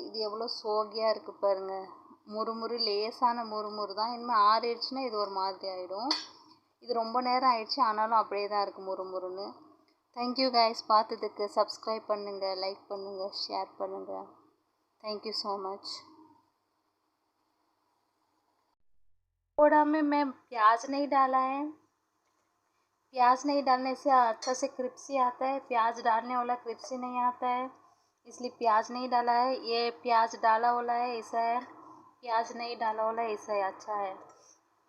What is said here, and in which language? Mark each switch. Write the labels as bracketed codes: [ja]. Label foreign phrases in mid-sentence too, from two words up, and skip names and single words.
[ta] இது எவ்வளோ சோகியாக இருக்குது பாருங்கள், முறுமுறு, லேசான முறுமுறு தான். இனிமேல் ஆறிடுச்சுன்னா இது ஒரு மாதிரி ஆகிடும். இது ரொம்ப நேரம் ஆயிடுச்சு, ஆனாலும் அப்படியே தான் இருக்குது முறுமுறுன்னு. [en] thank you guys, [ta] பார்த்ததுக்கு சப்ஸ்கிரைப் பண்ணுங்கள், லைக் பண்ணுங்கள், ஷேர் பண்ணுங்கள். [en] thank you so much. [hi] थोड़ा में मैं प्याज नहीं डाला है, प्याज नहीं डालने से अच्छा से क्रिप्सी आता है, प्याज डालने वाला क्रिप्सी नहीं आता है, इसलिए प्याज नहीं डाला है। ये प्याज डाला वाला है ऐसा है, प्याज नहीं डाला वाला ऐसा है, अच्छा है।